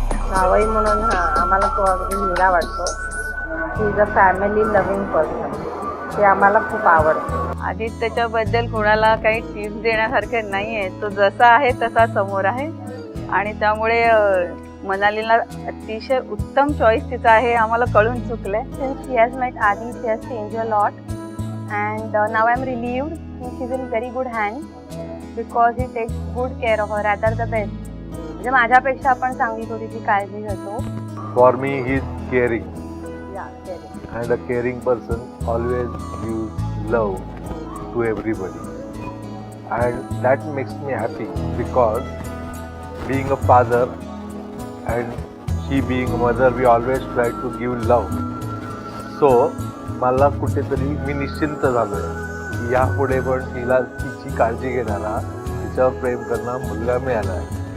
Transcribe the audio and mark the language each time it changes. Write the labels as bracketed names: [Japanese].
[Marathi] जावई म्हणून आम्हाला तो अगदी हिरा वाटतो. [English] He is a family loving person. [Marathi] ते आम्हाला खूप आवडतं. आदित्यच्याबद्दल कुणाला काही टिप्स देण्यासारखे नाही आहे. तो जसा आहे तसा समोर आहे आणि त्यामुळे मनालीला अतिशय उत्तम चॉईस तिचा आहे आम्हाला कळून चुकलंय. [English] Since she has met Adi, she has changed a lot, and now I am relieved. She's in very good hands because he takes good care of her, rather the best. [Marathi] म्हणजे माझ्यापेक्षा पण चांगली तो तिची काळजी घेतो. [English] For me, he is caring, yeah, caring. and a caring person always gives love to everybody. And that makes me happy because being a father and she being a mother, we always try to give love. [Marathi] So, मला कुठेतरी मी निश्चिंत झालोय की यापुढे पण तिला तिची काळजी घेणारा, तिच्यावर प्रेम करणारा मुलगा मिळाला आहे.